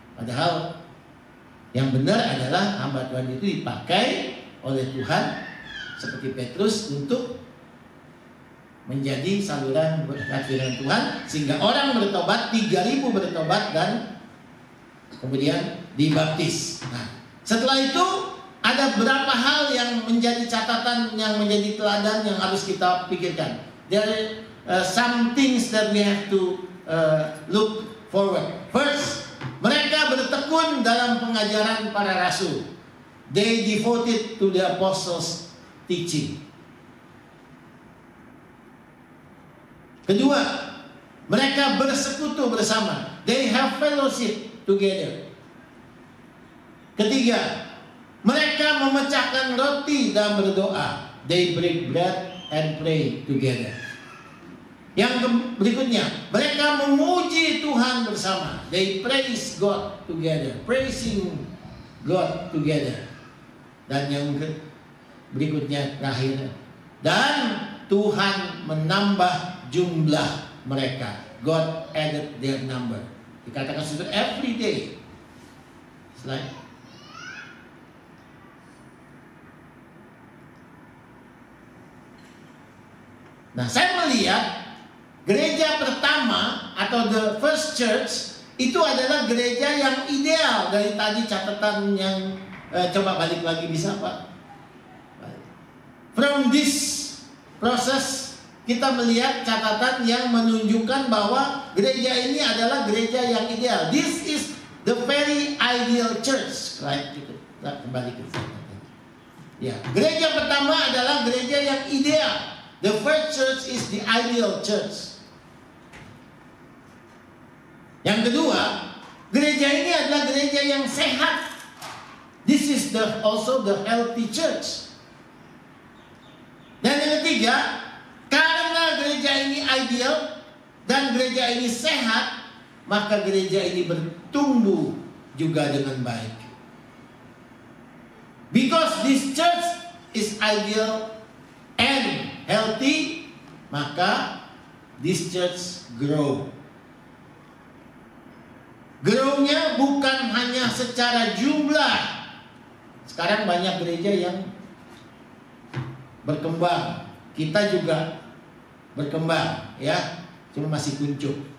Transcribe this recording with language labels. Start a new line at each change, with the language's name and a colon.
Indonesian: Padahal yang benar adalah hamba Tuhan itu dipakai oleh Tuhan seperti Petrus untuk menjadi saluran berkat firman Tuhan, sehingga orang bertobat, 3.000 bertobat dan kemudian dibaptis. Nah, setelah itu ada beberapa hal yang menjadi catatan, yang menjadi teladan yang harus kita pikirkan.
English: There are some things that we have to look forward.
Indonesian: First, mereka bertekun dalam pengajaran para rasul.
English: They devoted to the apostles' teaching.
Indonesian: Kedua, mereka bersekutu bersama.
English: They have fellowship together.
Indonesian: Ketiga, mereka memecahkan roti dan berdoa.
English: They break bread and pray together.
Indonesian: Yang berikutnya, mereka memuji Tuhan bersama.
English: They praise God together, praising God together.
Indonesian: Dan yang berikutnya terakhir, dan Tuhan menambah jumlah mereka.
English: God added their number.
Indonesian: Dikatakan sudah
English: every day. Slide.
Indonesian: Nah, saya melihat gereja pertama atau
English: the first church
Indonesian: itu adalah gereja yang ideal. Dari tadi catatan yang coba balik lagi bisa Pak?
English: From this
Indonesian: proses kita melihat catatan yang menunjukkan bahwa gereja ini adalah gereja yang ideal.
English: This is the very ideal church.
Indonesian: Right, gitu. Nah, kembali ke sana. Ya, gereja pertama adalah gereja yang ideal.
English: The first church is the ideal church.
Indonesian: Yang kedua, gereja ini adalah gereja yang sehat.
English: This is also the healthy church.
Indonesian: Dan yang ketiga, karena gereja ini ideal dan gereja ini sehat, maka gereja ini bertumbuh juga dengan baik.
English: Because this church is ideal and healthy, maka this church grow.
Indonesian: Grow-nya bukan hanya secara jumlah. Sekarang banyak gereja yang berkembang. Kita juga berkembang, ya. Cuma masih kuncup.